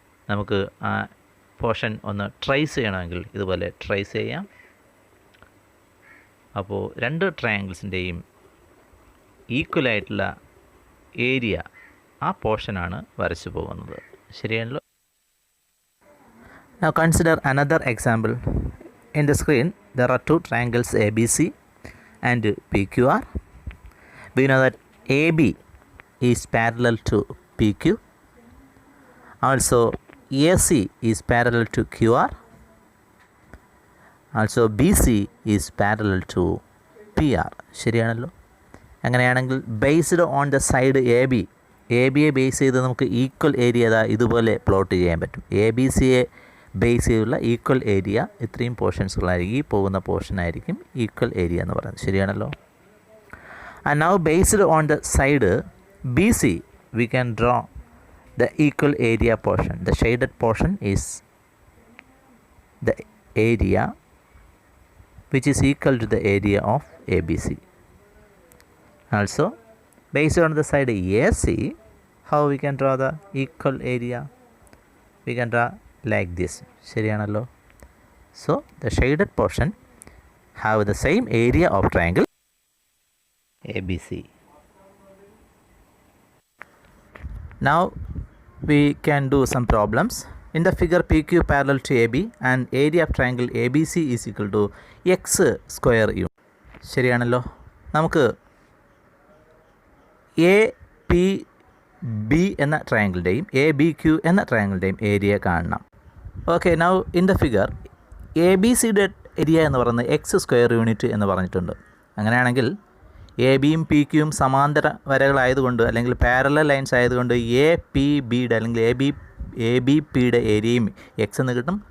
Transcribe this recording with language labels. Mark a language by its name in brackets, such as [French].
[Malayalam] നമുക്ക് ആ പോർഷൻ ഒന്ന് ട്രേസ് ചെയ്യണമെങ്കിൽ ഇതുപോലെ ട്രേസ് ചെയ്യാം. അപ്പോൾ രണ്ട് ട്രയാങ്കിൾസിൻ്റെയും ഈക്വലായിട്ടുള്ള ഏരിയ ആ പോർഷനാണ് വരച്ചു പോകുന്നത്. ശരിയാണല്ലോ. [English] Now consider another example. In the screen there are two triangles ABC and PQR. We know that AB is parallel to PQ. Also AC is parallel to QR. Also BC is parallel to PR. [Malayalam] ശരിയാണല്ലോ. അങ്ങനെയാണെങ്കിൽ [English] based on the side [Malayalam] A ബിയെ base ചെയ്ത് നമുക്ക് equal area ഇതുപോലെ plot ചെയ്യാൻ പറ്റും. A B സിയെ base ചെയ്തുള്ള equal area ഇത്രയും പോർഷൻസുകളായിരിക്കും. ഈ പോകുന്ന പോർഷനായിരിക്കും ഈക്വൽ ഏരിയ എന്ന് പറയുന്നത്. ശരിയാണല്ലോ. [English] And now based on the side B C we can draw the equal area portion. The shaded portion is the area which is equal to the area of ABC. Also based on the side AC, how we can draw the equal area? We can draw like this. [Malayalam] ശരിയാണല്ലോ. [English] So the shaded portion have the same area of triangle ABC. Now we can do some problems. In the figure PQ parallel to AB and area of triangle ABC is equal to x square unit. [Malayalam] ശരിയാണല്ലോ. നമുക്ക് A P B എന്ന ട്രയാങ്കിളിൻ്റെയും A B Q എന്ന ട്രയാങ്കിളിൻ്റെയും area കാണണം. Okay, [English] now in the figure [Malayalam] A B സിയുടെ area എന്ന് പറയുന്നത് X square unit എന്ന് പറഞ്ഞിട്ടുണ്ട്. അങ്ങനെയാണെങ്കിൽ എ ബിയും പി ക്യുവും സമാന്തര വരകളായതുകൊണ്ട് അല്ലെങ്കിൽ പാരലൽ ലൈൻസ് ആയതുകൊണ്ട് എ പി ബിയുടെ അല്ലെങ്കിൽ എ ബി പിയുടെ ഏരിയയും എക്സ് എന്ന് കിട്ടും.